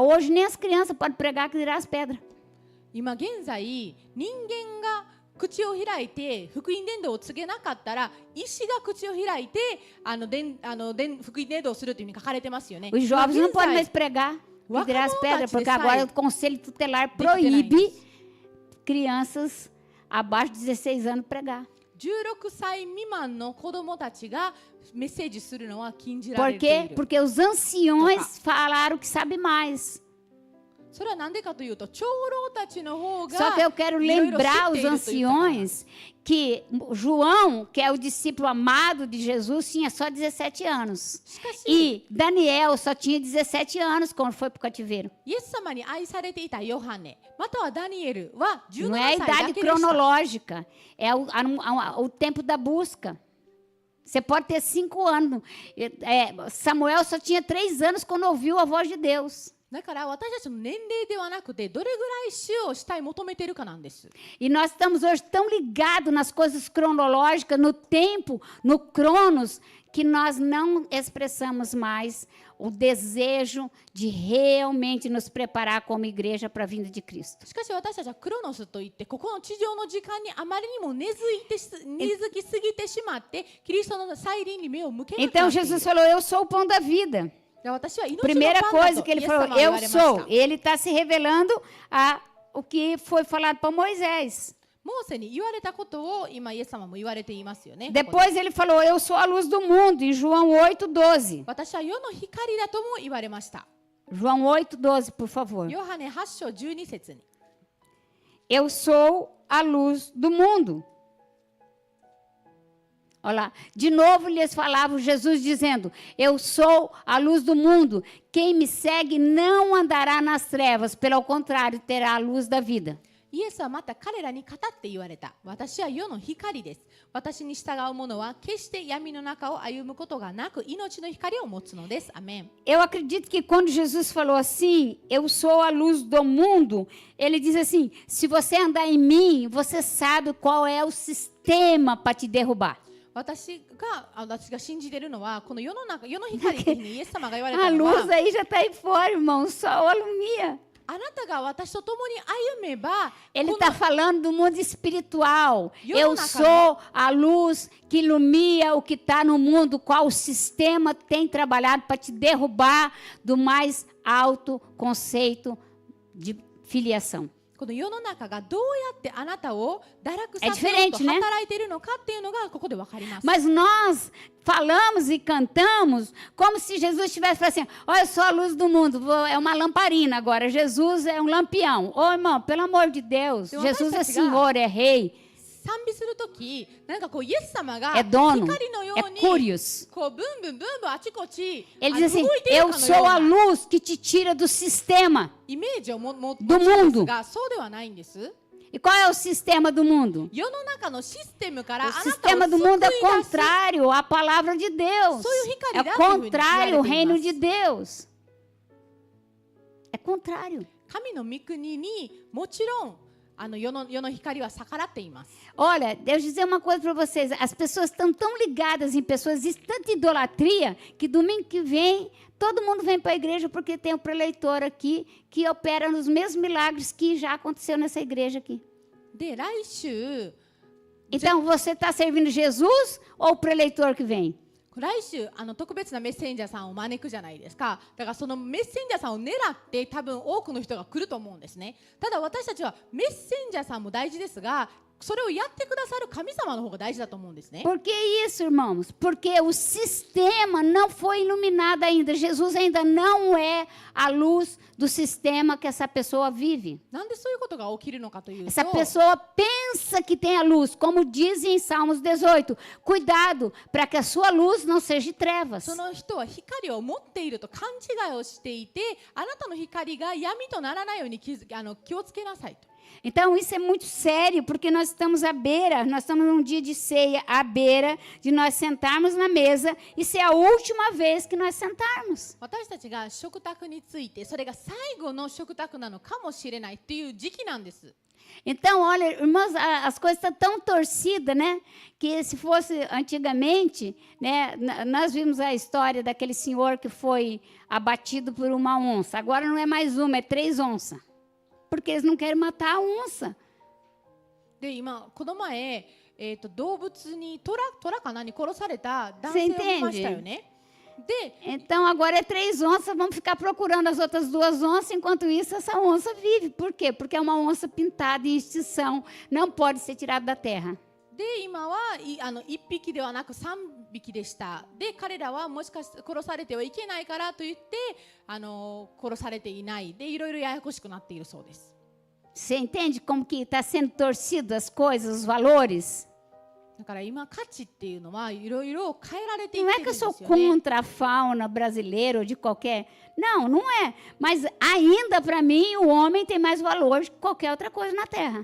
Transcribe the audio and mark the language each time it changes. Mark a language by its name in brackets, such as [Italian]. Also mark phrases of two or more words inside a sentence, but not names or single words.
[Portuguese] Hoje nem as crianças podem pregar, que dirá as pedras. [Japanese] 今現在人間が口を開いて福音伝道を告げなかったら石が口を開いて福音伝道をするというふうに書かれてますよね。 [Portuguese] Os jovens não podem mais pregar, que dirá as pedras, porque agora o Conselho Tutelar proíbe crianças abaixo de 16 anos pregar. [Japanese] 16 歳未満の子供たちがメッセージするのは禁じら [Portuguese] Por [Japanese] れて [Portuguese] quê? [Japanese] いる。 [Portuguese] Porque os anciões falaram que sabe mais. [Japanese] それは何でかというと長老たちの方が [Portuguese] Só que eu quero [Japanese] いろいろ知 [Portuguese] lembrar [Japanese] っ [Portuguese] os [Japanese] ているということ [Portuguese] anciões que João, que é o discípulo amado de Jesus, tinha só 17 anos. [Japanese] しかし [Portuguese] E Daniel só tinha 17 anos quando foi para o cativeiro. [Japanese] イエス様に愛されていたヨハネまたはダニエルは [Portuguese] Não é a [Japanese] 17歳だ [Portuguese] idade [Japanese] けでした。 [Portuguese] cronológica, é o tempo da busca. Você pode ter 5 anos. Samuel só tinha 3 anos quando ouviu a voz de Deus. [Japanese] だから私たちの年齢ではなくてどれぐらい主を主体求めているかなんです。 [Portuguese] E nós estamos hoje tão ligados nas coisas cronológicas, no tempo, no cronos, que nós não expressamos mais o desejo de realmente nos preparar como igreja para a vinda de Cristo. [Japanese] しかし私たちはクロノスといってここの地上の時間にあまりにも根付きすぎてしまってキリストの再臨に目を向けなくな [Portuguese] Então [Japanese] っている。 [Portuguese] Jesus falou, eu sou o pão da vida. [Japanese] 私は命の [Portuguese] Primeira [Japanese] パンだ [Portuguese] coisa [Japanese] と [Portuguese] que ele [Japanese] イエス様 [Portuguese] falou, [Japanese] は言わ [Portuguese] eu [Japanese] れました。 [Portuguese] sou. Ele está se revelando o que foi falado para Moisés. [Japanese] モーセに言われたことを今イエス様も言われていますよね。 [Portuguese] Depois ele falou, eu sou a luz do mundo, em João 8,12. [Japanese] 私は世の光だとも言われました。 [Portuguese] João 8:12, por favor. [Japanese] ヨハネ8章12節に。 [Portuguese] Eu sou a luz do mundo. Olha lá, de novo lhes falava Jesus dizendo, eu sou a luz do mundo. Quem me segue não andará nas trevas, pelo contrário, terá a luz da vida. [Japanese] イエスはまた彼らに語って言われた。私は世の光です。私に従う者は決して闇の中を歩むことがなく、命の光を持つのです。アメン。 [Portuguese] Eu acredito que quando Jesus falou assim, eu sou a luz do mundo, ele diz assim, se você andar em mim, você sabe qual é o sistema para te derrubar. [Japanese] 私が信じているのは、この世の光ってイエス様が言われ [Portuguese] A [Japanese] たの [Portuguese] luz [Japanese] は、 [Portuguese] aí já está aí fora, irmão, o sol alumia. [Japanese] あなたが私と共に歩めば、 [Portuguese] Ele [Japanese] この [Portuguese] está falando do mundo espiritual. Eu Eu não sou a luz que ilumina o que está no mundo, qual o sistema tem trabalhado para te derrubar do mais alto conceito de filiação. [Japanese] この世の中がどうやってあなたを堕落させよう [Portuguese] diferente, [Japanese] と [Portuguese] né? [Japanese] 働いているのかっていうのがここで分かります。 [Portuguese] Mas nós falamos e cantamos como se Jesus estivesse falando assim, olha, eu sou a luz do mundo, é uma lamparina agora, Jesus é um lampião. Ô, irmão, pelo amor de Deus, Eu Jesus é acho que Senhor, é Rei, [Japanese] 賛美するとき、なんかこうイエス様が [Portuguese] é dono, [Japanese] 光のよ [Portuguese] é [Japanese] うに [Portuguese] curious. [Japanese] こうブンブンブンブンあちこち [Portuguese] Ele [Japanese] 動 [Portuguese] diz assim, [Japanese] いている [Portuguese] eu [Japanese] かの [Portuguese] sou [Japanese] よう [Portuguese] a [Japanese] な [Portuguese] luz que te tira do sistema. [Japanese] イメージを持ち [Portuguese] do [Japanese] ます [Portuguese] mundo [Japanese] が、そうではないんです。 [Portuguese] E qual é o sistema do mundo? [Japanese] 世の中のシステムからあ [Portuguese] O [Japanese] なたを [Portuguese] sistema [Japanese] 救 [Portuguese] do [Japanese] い [Portuguese] mundo é [Japanese] 出す [Portuguese] contrário à palavra de Deus. É contrário ao reino de Deus. É contrário. [Japanese] 神の御国にもちろん世の光は逆らっています。 [Portuguese] Olha, deixa eu dizer uma coisa para vocês. As pessoas estão tão ligadas em pessoas, existe tanta idolatria, que domingo que vem, todo mundo vem para a igreja porque tem um preleitor aqui que opera nos mesmos milagres que já aconteceu nessa igreja aqui. [Japanese] で、来週 [Portuguese] Então, você está servindo Jesus ou o preleitor que vem? [Japanese] 来週特別なメッセンジャーさんを招くじゃないですか。だからそのメッセンジャーさんを狙って多分多くの人が来ると思うんですね。ただ私たちはメッセンジャーさんも大事ですが、それをやってくださる神様の方が大事だと思うんですね。 [Portuguese] Por que isso, irmãos? Porque o sistema não foi iluminado ainda. Jesus ainda não é a luz do sistema que essa pessoa vive. [Japanese] なんでそういうことが起きるのかというと、 [Portuguese] Essa pessoa pensa que tem a luz, como diz em Salmos 18. Cuidado para que a sua luz não seja trevas. [Japanese] その人は光を持っていると勘違いをしていて、あなたの光が闇とならないように気をつけなさいと。 [Portuguese] Então, isso é muito sério, porque nós estamos à beira, nós estamos num dia de ceia, à beira de nós sentarmos na mesa e ser a última vez que nós sentarmos. [Japanese] 私たちが食卓について、それが最後の食卓なのかもしれないという時期なんです。 [Portuguese] Então, olha, irmãos, as coisas estão tão torcidas, né? Que se fosse antigamente, né? Nós vimos a história daquele senhor que foi abatido por uma onça. Agora não é mais uma, é 3 onças. Porque eles não querem matar a onça. [Japanese] で、今この前、動物に虎か何殺された男性を見ましたよね。で、 [Portuguese] Então, agora é 3 onças, vamos ficar procurando as outras 2 onças, enquanto isso essa onça vive. Por quê? Porque é uma onça pintada em extinção, não pode ser tirada da terra. [Japanese] で今は1匹ではなく3匹でした。で、彼らはもしかして殺されてはいけないからと言って殺されていない。で、いろいろややこしくなっているそうです。 [Portuguese] Você entende como que está sendo torcido as coisas, os valores? [Japanese] だから今価値っていうのはいろいろ変えられていっ [Portuguese] Não [Japanese] て [Portuguese] é [Japanese] る [Portuguese] que [Japanese] ん [Portuguese] eu [Japanese] です [Portuguese] sou [Japanese] よね。 [Portuguese] contra a fauna brasileira ou de qualquer... Não, não é. Mas ainda para mim o homem tem mais valor que qualquer outra coisa na terra.